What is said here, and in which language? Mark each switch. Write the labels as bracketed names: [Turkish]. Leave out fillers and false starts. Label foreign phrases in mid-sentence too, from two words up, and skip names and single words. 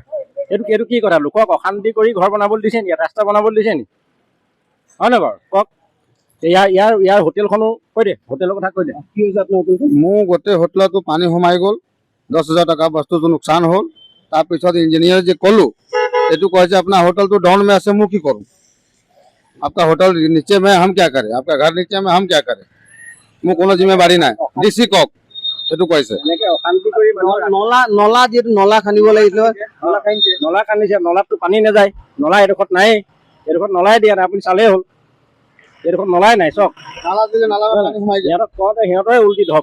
[Assamese] এইটো কি কথা? লোকক অশান্তি কৰি ঘৰ বনাবলৈ দিছে নি? ৰাস্তা বনাবলৈ দিছে নি? হয় নহয় বাৰু কওক? ইয়াৰ হোটেলখনো কৈ দে, হোটেলৰ কথা কৈ দে। কি হৈছে আপোনাৰ হোটেলখন? মোৰ গোটেই হোটেলতো পানী সোমাই গ'ল, 10,000 টকা বস্তুটো লোকচান হ'ল। তাৰপিছত ইঞ্জিনিয়াৰ যে ক'লোঁ এইটো কয় যে আপোনাৰ হোটেলটো [Hindi] डाउन में [Assamese] আছে, মই কি কৰোঁ? [Hindi] आपका होटल नीचे में हम क्या करें? आपका घर नीचे में हम क्या करें? [Assamese] মোৰ কোনো জিম্মেবাৰী নাই, DC কওক সেইটো কৈছে। এনেকৈ অশান্তি কৰি নলা যিহেতু নলা খান্দিব লাগিছিল, নলা খান্দিছে, নলাততো পানী নাযায়, নলা এডোখৰত নায়েই, এডোখৰত নলাই দিয়া নাই, আপুনি চালেই হ'ল। এডোখৰত নলাই নাই, চক সিহঁতক কওঁতে সিহঁতৰে উল্টি ধপ।